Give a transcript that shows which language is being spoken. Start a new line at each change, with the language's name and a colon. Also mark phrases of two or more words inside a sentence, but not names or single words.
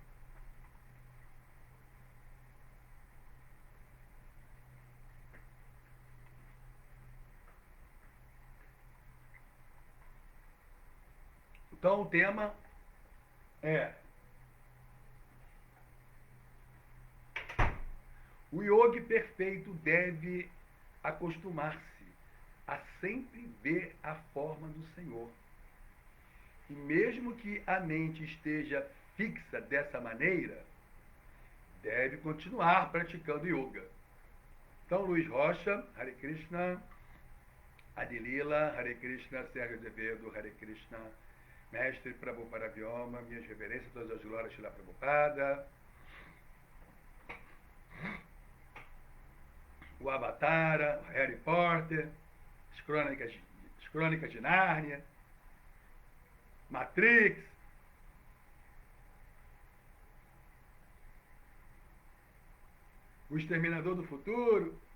Portuguese: Então o tema é: o yogi perfeito deve acostumar-se a sempre ver a forma do Senhor. E mesmo que a mente esteja fixa dessa maneira, deve continuar praticando yoga. Então, Luiz Rocha,
Sanskrit: हरे कृष्ण,
Portuguese: Adilila,
Sanskrit: हरे कृष्ण,
Portuguese: Sérgio Azevedo,
Sanskrit: हरे कृष्ण,
Portuguese: Mestre Prabhupada Vyoma, minhas reverências, todas as glórias de Prabhupada, o Avatara, o Harry Potter, as crônicas de Nárnia, Matrix, o Exterminador do Futuro.